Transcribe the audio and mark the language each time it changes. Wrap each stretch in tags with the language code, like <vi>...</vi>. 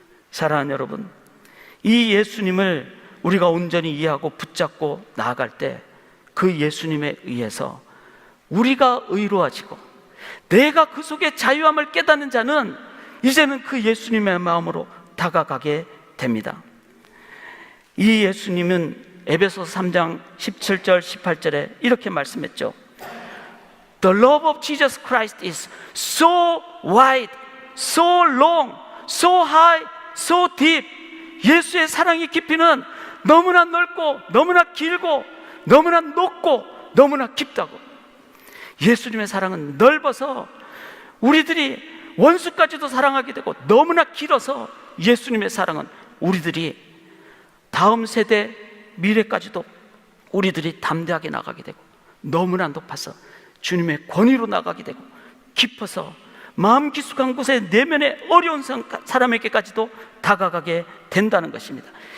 <ko>사랑하는 여러분, 이 예수님을 우리가 온전히 이해하고 붙잡고 나아갈 때 그 예수님에 의해서 우리가 의로워지고 내가 그 속에 자유함을 깨닫는 자는 이제는 그 예수님의 마음으로 다가가게 됩니다. 이 예수님은 에베소서 3장 17절 18절에 이렇게 말씀했죠.</ko> <en>The love of Jesus Christ is so wide, so long, so high, so deep.</en> <ko>예수의 사랑의 깊이는 너무나 넓고 너무나 길고 너무나 높고 너무나 깊다고. 예수님의 사랑은 넓어서 우리들이 원수까지도 사랑하게 되고 너무나 길어서 예수님의 사랑은 우리들이 다음 세대 미래까지도 우리들이 담대하게 나가게 되고 너무나 높아서 주님의 권위로 나가게 되고 깊어서 마음 깊숙한 곳에 내면의 어려운 사람에게까지도 다가가게 된다는 것입니다.</ko>